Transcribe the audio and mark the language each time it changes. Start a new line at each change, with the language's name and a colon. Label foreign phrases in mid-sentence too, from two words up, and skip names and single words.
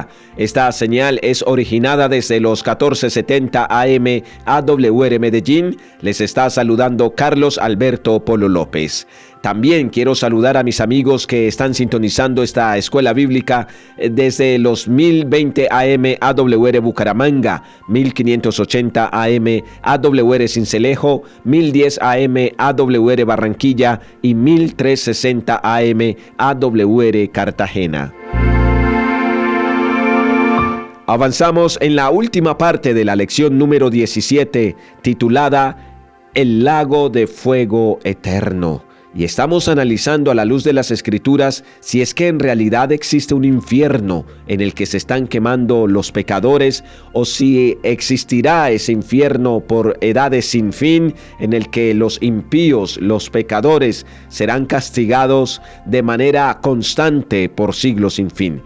Spanish: Esta señal es originada desde los 1470 AM AWR Medellín. Les está saludando Carlos Alberto Polo López. También quiero saludar a mis amigos que están sintonizando esta escuela bíblica desde los 1020 AM AWR Bucaramanga, 1580 AM AWR Sincelejo, 1010 AM AWR Barranquilla y 1360 AM AWR Cartagena. Avanzamos en la última parte de la lección número 17, titulada El lago de fuego eterno. Y estamos analizando a la luz de las Escrituras si es que en realidad existe un infierno en el que se están quemando los pecadores, o si existirá ese infierno por edades sin fin en el que los impíos, los pecadores, serán castigados de manera constante por siglos sin fin.